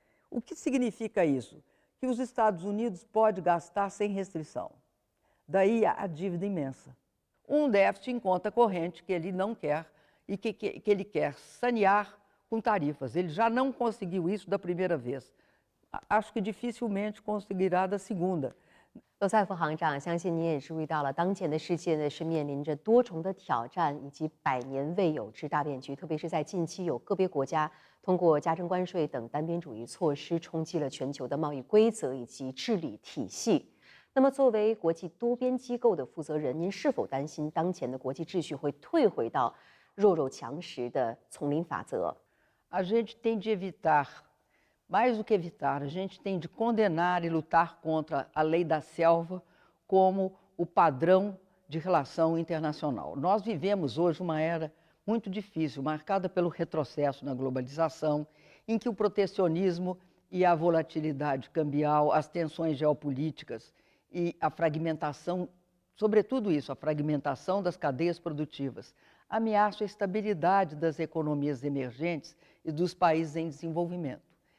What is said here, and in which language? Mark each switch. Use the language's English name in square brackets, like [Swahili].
[Portuguese] O que significa isso? Que os Estados Unidos podem gastar sem restrição. Daí a dívida imensa. Um déficit em conta corrente que ele não quer e que ele quer sanear com tarifas. Ele já não conseguiu isso da primeira vez. Acho que dificilmente conseguirá da segunda. [Chinese] 罗塞夫行长，相信你也注意到了，当前的世界呢是面临着多重的挑战以及百年未有之大变局，特别是在近期有个别国家通过加征关税等单边主义措施冲击了全球的贸易规则以及治理体系。那么，作为国际多边机构的负责人，您是否担心当前的国际秩序会退回到弱肉强食的丛林法则？ [Portuguese] A gente tem de evitar, mais do que evitar, a gente tem de condenar e lutar contra a lei da selva como o padrão de relação internacional. Nós vivemos hoje uma era muito difícil, marcada pelo retrocesso na globalização, em que o protecionismo e a volatilidade cambial, as tensões geopolíticas e a fragmentação, sobretudo isso, a fragmentação das cadeias produtivas, ameaçam a estabilidade das economias emergentes e dos países em desenvolvimento.